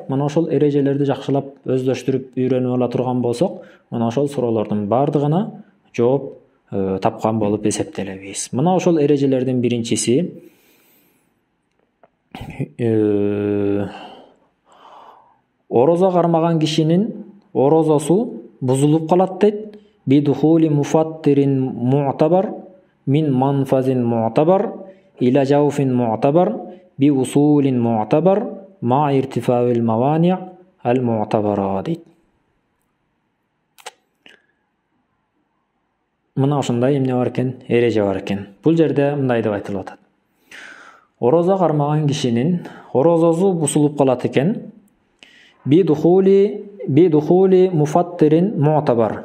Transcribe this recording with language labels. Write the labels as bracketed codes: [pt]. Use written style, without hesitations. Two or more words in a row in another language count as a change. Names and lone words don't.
[ky] Мына ошол эрежелерди жакшылап өздөштүрүп үйрөнүп ала турган болсок, мына ошол суроолордун баардыгына жооп тапкан болуп эсептелебиз. Мына ошол эрежелердин биринчиси орозо кармаган кишинин орозосу бузулуп калат дейт. [ar] بدخول مفطر معتبر من منفذ معتبر إلى جوف معتبر بأصول معتبر مع ارتفاع الموانع المعتبرة дейт. [ky] Мына ошондой эмне бар экен, эреже бар экен. Бул жерде мындай деп айтылып атат. Орозо кармаган кишинин орозосу бузулуп калат экен. [ar] بدخول مفطر معتبر.